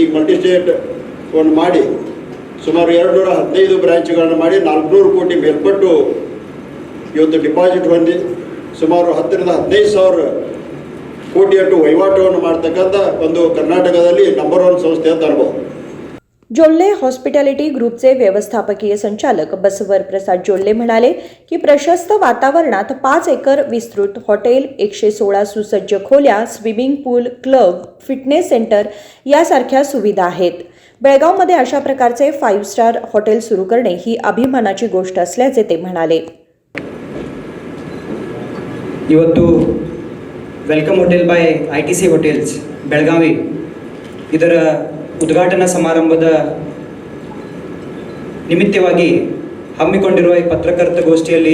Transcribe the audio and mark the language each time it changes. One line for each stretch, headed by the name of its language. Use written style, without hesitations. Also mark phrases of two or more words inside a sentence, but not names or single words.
Kannada: ಈಗ ಮಲ್ಟಿಸ್ಟೇಟ್ ಒಂದು ಮಾಡಿ ಸುಮಾರು 215 ಬ್ರಾಂಚ್ಗಳನ್ನು ಮಾಡಿ 400 ಕೋಟಿ ಮೇಲ್ಪಟ್ಟು ಇವತ್ತು ಡಿಪಾಸಿಟ್ ಹೊಂದಿ ಸುಮಾರು 10ರಿಂದ 15,000 ಕೋಟಿಯಷ್ಟು ವಹಿವಾಟುವನ್ನು ಮಾಡ್ತಕ್ಕಂಥ ಒಂದು ಕರ್ನಾಟಕದಲ್ಲಿ ನಂಬರ್ 1 ಸಂಸ್ಥೆ ಅಂತ ಅನ್ಬೋದು.
Marathi: जोल्ले हॉस्पिटॅलिटी ग्रुपचे व्यवस्थापकीय संचालक बसवर प्रसाद जोल्ले म्हणाले की प्रशस्त वातावरणात 5 एकर विस्तृत हॉटेल, 116 सुसज्ज खोल्या, स्विमिंग पूल, क्लब, फिटनेस सेंटर यासारख्या सुविधा आहेत. बेळगावमध्ये अशा प्रकारचे 5 स्टार हॉटेल सुरू करणे ही अभिमानाची गोष्ट असल्याचे ते म्हणाले.
Kannada: ಇವತ್ತು ವೆಲ್ಕಮ್ ಹೋಟೆಲ್ ಬೈ ITC ಹೋಟೆಲ್ಸ್ ಬೆಳಗಾವಿ ಇದರ ಉದ್ಘಾಟನಾ ಸಮಾರಂಭದ ನಿಮಿತ್ತವಾಗಿ ಹಮ್ಮಿಕೊಂಡಿರುವ ಈ ಪತ್ರಕರ್ತ ಗೋಷ್ಠಿಯಲ್ಲಿ